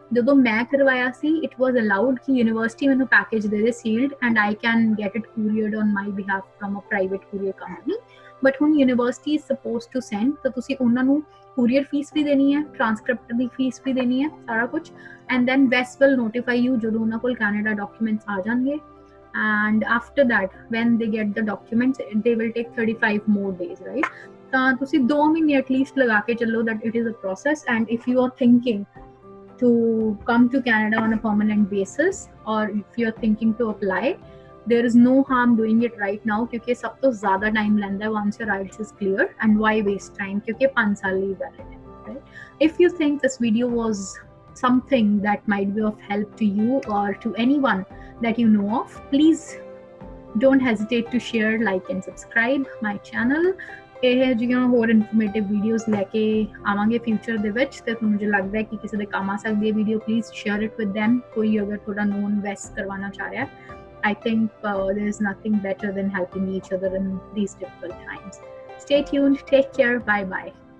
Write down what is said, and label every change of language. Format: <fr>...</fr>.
<pa>ਜਦੋਂ ਮੈਂ ਕਰਵਾਇਆ ਸੀ</pa> <en>it was allowed</en> <pa>ਕਿ ਯੂਨੀਵਰਸਿਟੀ ਮੈਨੂੰ ਪੈਕੇਜ ਦੇ ਦੇ</pa> <en>sealed and I can get it couriered on my behalf from a private courier company, but ਹੁਣ university is supposed to send,</en> <pa>ਤਾਂ ਤੁਸੀਂ ਉਹਨਾਂ ਨੂੰ courier ਫੀਸ ਵੀ ਦੇਣੀ ਹੈ, ਟ੍ਰਾਂਸਕ੍ਰਿਪਟ ਦੀ ਫੀਸ ਵੀ ਦੇਣੀ ਹੈ, ਸਾਰਾ ਕੁਝ,</pa> <en>and then West will notify you</en> <pa>ਜਦੋਂ ਉਹਨਾਂ ਕੋਲ Canada documents ਆ ਜਾਣਗੇ,</pa> <en>and after that when they get the documents they will take 35 more days, right।</en> <pa>ਤਾਂ ਤੁਸੀਂ 2 ਮਹੀਨੇ ਐਟਲੀਸਟ ਲਗਾ ਕੇ ਚੱਲੋ</pa> <en>that it is a process। and if you are thinking to come to Canada on a permanent basis, or if you are thinking to apply, there is no harm doing it right now</en> <hi>क्योंकि सब तो ज़्यादा time लेंदा है</hi> <en>once your IELTS is clear, and why waste time</en> <hi>क्योंकि 5 साल ही valid है,</hi> <en>right। If you think this video was something that might be of help to you or to anyone that you know of, please don't hesitate to share, like and subscribe my channel।</en> <pa>ਇਹ ਜਿਹੜੀਆਂ ਹੋਰ informative videos ਲੈ ਕੇ ਆਵਾਂਗੇ future ਦੇ ਵਿੱਚ, ਤੇ ਤੁਹਾਨੂੰ ਜੇ ਲੱਗਦਾ ਹੈ ਕਿ ਕਿਸੇ ਦੇ ਕੰਮ ਆ ਸਕਦੀ ਹੈ video,</pa> <en>Please share it with them।</en> <pa>ਕੋਈ ਅਗਰ ਤੁਹਾਡਾ ਨੋਨ ਵੈਸਟ ਕਰਵਾਉਣਾ ਚਾਹ ਰਿਹਾ,</pa> <en>I think there is nothing better than helping each other in these difficult times। Stay tuned, take care, bye bye।</en>